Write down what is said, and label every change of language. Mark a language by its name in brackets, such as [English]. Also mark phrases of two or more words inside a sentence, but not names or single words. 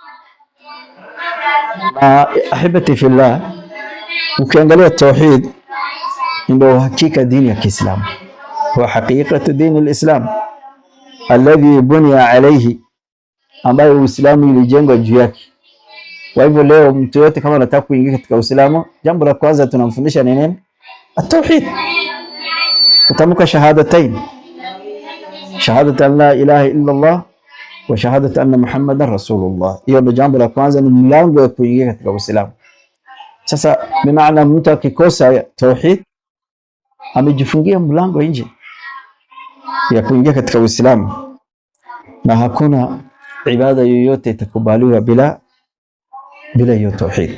[Swahili] Na [Arabic] أحبتي في الله, [Swahili] ukiangalia tauhid ndio hakika dini ya Kiislamu, [Arabic] وحقيقة دين الإسلام الذي بني عليه, [Swahili] ambayo Uislamu ulijengwa juu yake. Kwa hivyo leo mtu yote kama anataka kuingia katika Uislamu, jambo la kwanza tunamfundisha ni nini? At-tauhid, kutamka shahadatain, [Arabic] شهادة أن لا إله إلا الله وشهادة أن محمدا رسول الله. [Swahili] Hiyo ndio jambo la kwanza, ni mlango wa kuingia katika Uislamu. Sasa bimaana mtu akikosa tauhid amejifungia mlango nje ya kuingia katika Uislamu, na hakuna ibada yoyote itakubaliwa bila hiyo tauhid.